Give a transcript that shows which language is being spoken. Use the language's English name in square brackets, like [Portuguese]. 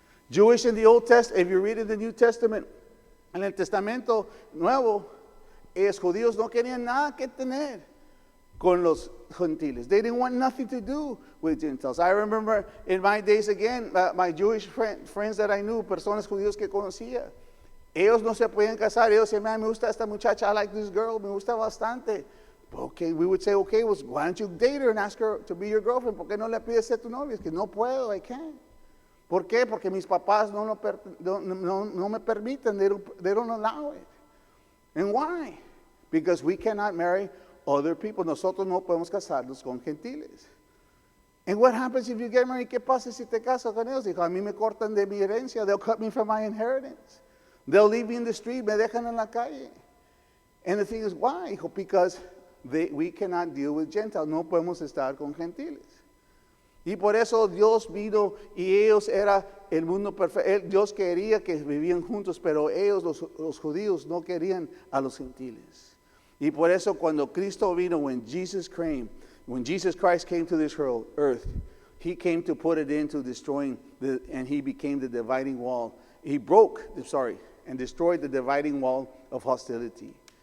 [English] Jewish in the Old Testament, if you read in the New Testament, [Spanish] en el Testamento Nuevo, los judíos no querían nada que tener con los gentiles. [English] They didn't want nothing to do with Gentiles. I remember in my days again, my Jewish friends that I knew, [Spanish] personas judíos que conocía, ellos no se podían casar. Ellos decían, man, me gusta esta muchacha, [English] I like this girl, [Spanish] me gusta bastante. [English] Okay, we would say, okay, well, why don't you date her and ask her to be your girlfriend? [Spanish] ¿Por qué no le pides ser tu novia? Es que no puedo, [English] I can't. [Spanish] ¿Por qué? Porque mis papás no me permiten. [English] They don't allow it. And why? Because we cannot marry other people. [Spanish] Nosotros no podemos casarnos con gentiles. [English] And what happens if you get married? [Spanish] ¿Qué pasa si te casas con ellos? Dijo, a mí me cortan de mi herencia. [English] They'll cut me from my inheritance. They'll leave me in the street. [Spanish] Me dejan en la calle. [English] And the thing is, why? [Spanish] Dijo, [English] because we cannot deal with Gentiles. [Spanish] No podemos estar con gentiles. Y por eso Dios vino y ellos era el mundo perfecto. Dios quería que vivían juntos, pero ellos, los judíos, no querían a los gentiles. Y por eso cuando Cristo vino, [English] when Jesus Christ came to this earth, He came to put it into destroying, and He became the dividing wall. He and destroyed the dividing wall of hostility.